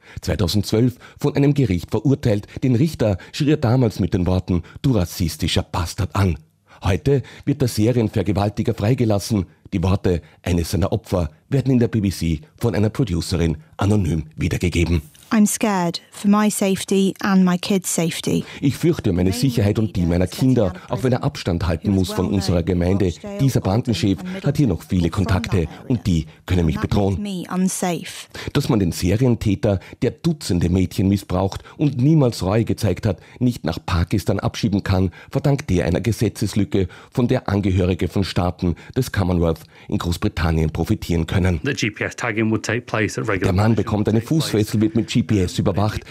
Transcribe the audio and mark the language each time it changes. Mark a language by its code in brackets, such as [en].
[de] 2012 von einem Gericht verurteilt, den Richter schrie er damals mit den Worten »Du rassistischer Bastard« an. Heute wird der Serienvergewaltiger freigelassen. Die Worte eines seiner Opfer werden in der BBC von einer Producerin anonym wiedergegeben. [en] I'm scared for my safety and my kids' safety. [de] Ich fürchte meine Sicherheit und die meiner Kinder, auch wenn er Abstand halten muss von unserer Gemeinde. Dieser Bandenchef hat hier noch viele Kontakte und die können mich bedrohen. Dass man den Serientäter, der Dutzende Mädchen missbraucht und niemals Reue gezeigt hat, nicht nach Pakistan abschieben kann, verdankt der einer Gesetzeslücke, von der Angehörige von Staaten des Commonwealth in Großbritannien profitieren können. Der Mann bekommt eine Fußfessel, wird mit GPS überwacht.